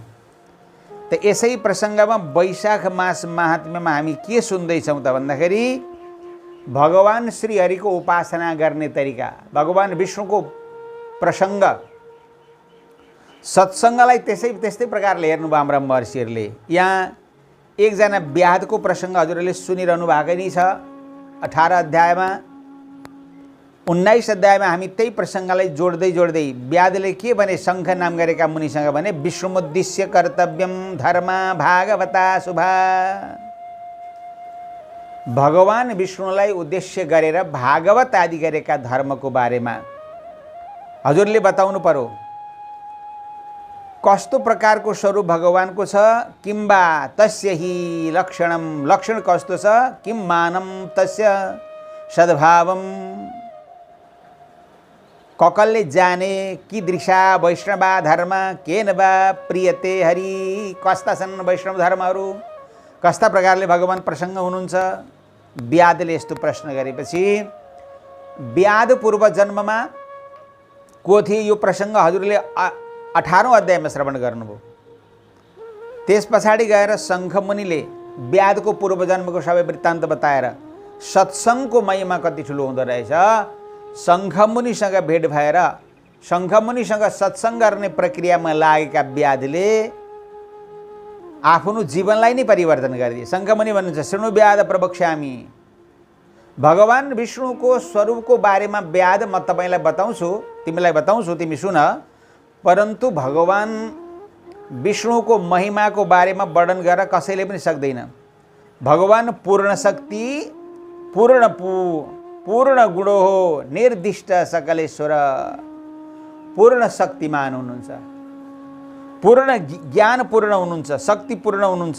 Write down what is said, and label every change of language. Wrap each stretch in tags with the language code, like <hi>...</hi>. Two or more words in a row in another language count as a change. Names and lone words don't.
<ne>त यसै प्रसङ्गमा वैशाख मास महात्म्यमा हामी के सुन्दैछौँ त भन्दाखेरि भगवान श्रीहरिको उपासना गर्ने तरिका, भगवान विष्णुको प्रसङ्ग, सत्सङ्गलाई त्यस्तै प्रकारले हेर्नुभयो हाम्रा महर्षिहरूले। यहाँ एकजना व्याधको प्रसङ्ग हजुरहरूले सुनिरहनु भएको नै छ। 18 अध्यायमा 19 अध्यायमा हामी त्यही प्रसङ्गलाई जोड्दै व्याधले के भने शङ्ख नाम गरेका मुनिसँग भने</ne> <sa>विष्णुमुद्दिश्य कर्तव्यम धर्म भागवता शुभा।</sa> <ne>भगवान विष्णुलाई उद्देश्य गरेर भागवत आदि गरेका धर्मको बारेमा हजुरले बताउनु पर्यो। कस्तो प्रकारको स्वरूप भगवानको छ,</ne> <sa>किम्बा तस्य हि लक्षणम,</sa> <ne>लक्षण कस्तो छ,</ne> <sa>किम मानम तस्य सद्भावम,</sa> <ne>ककलले जाने,</ne> <sa>कीदृशा वैष्णवा धर्म, केन वा प्रियते हरि,</sa> <ne>कस्ता छन् वैष्णव धर्महरू, कस्ता प्रकारले भगवान प्रसन्न हुनुहुन्छ। व्याधले यस्तो प्रश्न गरेपछि व्याध पूर्व जन्ममा को थिए यो प्रसङ्ग हजुरले 18औं अध्यायमा श्रवण गर्नुभयो। त्यस पछाडि गएर शङ्खमुनिले व्याधको पूर्व जन्मको सबै वृत्तान्त बताएर सत्सङ्गको महिमा कति ठुलो हुँदो रहेछ, शङ्खमुनिसँग भेट भएर शङ्खमुनिसँग सत्सङ्ग गर्ने प्रक्रियामा लागेका व्याधले आफ्नो जीवनलाई नै परिवर्तन गरिदिए।</ne> <sa>शङ्खमुनि भन्नुहुन्छ शृणु व्याध प्रवक्ष्यामि,</sa> <ne>भगवान विष्णुको स्वरूपको बारेमा व्याध म तपाईलाई बताउँछु, तिमीलाई बताउँछु, तिमी सुन। परन्तु भगवान विष्णुको महिमाको बारेमा वर्णन गरेर कसैले पनि सक्दैन। भगवान पूर्ण शक्ति, पूर्ण गुणो हो, निर्दिष्ट सकलेश्वर, पूर्ण शक्तिमान हुनुहुन्छ, पूर्ण ज्ञान पूर्ण हुनुहुन्छ, शक्ति पूर्ण हुनुहुन्छ।</ne>